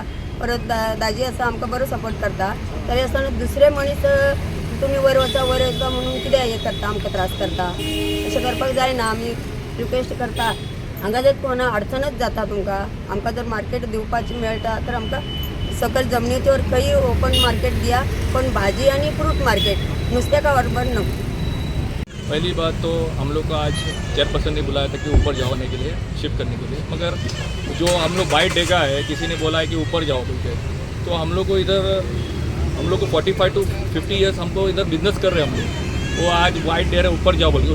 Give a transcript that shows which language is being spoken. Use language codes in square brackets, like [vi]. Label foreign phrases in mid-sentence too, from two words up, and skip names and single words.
[kok] परत दाजी आसा आमकां बरो सपोर्ट करता. तरी आसतना दुसरे मनीस तुमी वयर वचा म्हणून कितें हें करता, आमकां त्रास करता. अशें करपाक जायना. आमी रिक्वेस्ट करता. हांगा जर कोणा अडचणच जाता तुमकां, आमकां जर मार्केट दिवपाची मेळटा तर आमकां सकयल जमनीचेर खंय [en] open market [kok] दिया. [mr] पण भाजी आणि फ्रूट मार्केट नुस्त्याका बरोबर नको. [hi] पहली बात तो हम लोग को आज चेयरपर्सन ने बुलाया था कि ऊपर जाने के लिए, शिफ्ट करने के लिए, मगर जो हम लोग बाइट देगा है किसी ने बोला है कि ऊपर जाओ बोल के, तो हम लोग को 45 to 50 ईयर्स हमको इधर बिजनेस कर रहे हैं हम लोग, वो आज वाइट दे रहे हैं ऊपर जाओ बोल के।